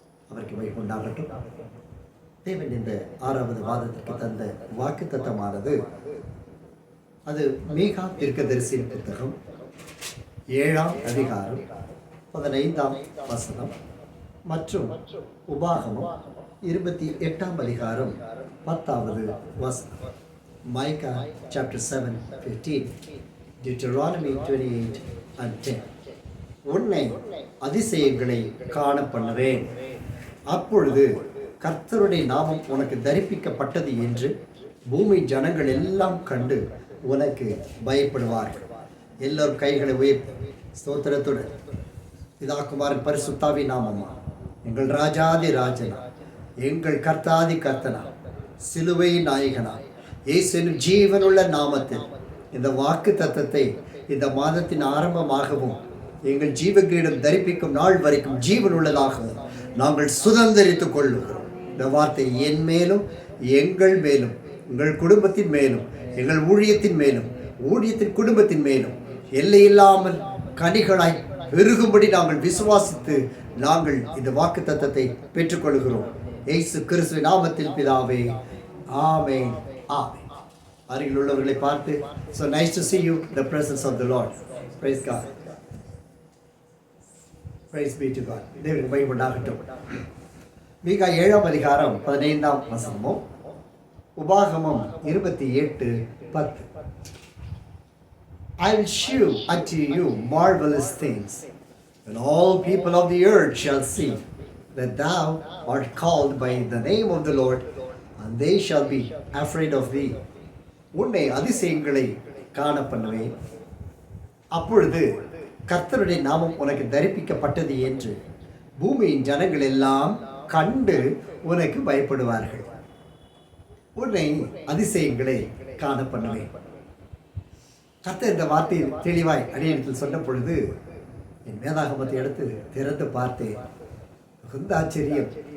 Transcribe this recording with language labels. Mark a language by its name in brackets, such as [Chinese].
[Tamil] அவருக்கு மகிமை உண்டாகட்டும். தேவன் இந்த 6வது மாதத்திற்கு தந்த வாக்கு தத்தமானது அது மீகா தீர்க்கதரிசியின் புத்தகம் 7ஆம் அதிகாரம் 15ஆம் வசனம் மற்றும் உபாகமம் 28ஆம் அதிகாரம் 10வது வசனம். [English] Micah chapter 7:15, Deuteronomy 28:10. [Tamil] உன்னை அதிசயங்களை காண பண்ணுவேன், அப்பொழுது கர்த்தருடைய நாமம் உனக்கு தரிப்பிக்கப்பட்டது என்று பூமி ஜனங்கள் எல்லாம் கண்டு உனக்கு பயப்படுவார்கள். எல்லோரும் கைகளை உயர்த்தி ஸ்தோத்திரத்துடன், பிதாகுமாரன் பரிசுத்தாவி நாமமா, எங்கள் ராஜாதி ராஜனா, எங்கள் கர்த்தாதி கர்த்தனா, சிலுவை நாயகனா, இயேசுவின் ஜீவனுள்ள நாமத்தில் இந்த வாக்கு தத்தத்தை இந்த மாதத்தின் ஆரம்பமாகவும் எங்கள் ஜீவகிரீடம் தரிப்பிக்கும் நாள் வரைக்கும் ஜீவன் உள்ளதாகவும் நாங்கள் சுதந்திரித்துக் கொள்ளுகிறோம். இந்த வார்த்தை என் மேலும், எங்கள் மேலும், எங்கள் குடும்பத்தின் மேலும், எங்கள் ஊழியத்தின் மேலும், ஊழியத்தின் குடும்பத்தின் மேலும் எல்லையில்லாமல் கனிகளாய் பெருகும்படி நாங்கள் விசுவாசித்து நாங்கள் இந்த வாக்கு தத்தத்தை பெற்றுக்கொள்கிறோம். இயேசு கிறிஸ்துவின் நாமத்தில் பிதாவே, ஆமென், ஆமென். அருகில் உள்ளவர்களை பார்த்து, [English] so nice to see you in the presence of the Lord. Praise God. Praise be to God. [Tamil] தேவனுக்கு மகிமை உண்டாகட்டும். மீகா 7ஆம் அதிகாரம் 15ஆம் வசனமும் உபாகமம் 28:10. [English] I will shew unto you marvelous things, and all people of the earth shall see that thou art called by the name of the Lord, and they shall be afraid of thee. [Tamil] உன்னை அதிசயங்களை காண பண்ணுவேன், அப்பொழுது கர்த்தருடைய நாமம் உனக்கு தரிப்பிக்கப்பட்டது என்று பூமியின் ஜனங்கள் எல்லாம் கண்டு உனக்கு பயப்படுவார்கள். உன்னை அதிசயங்களை காண பண்ணுவேன். கர்த்தர் இந்த வார்த்தையை தெளிவாய் அடியேனிடத்தில் சொன்ன பொழுது என் வேதாகமத்தை எடுத்து திறந்து பார்த்தேன். மிகுந்த ஆச்சரியம்.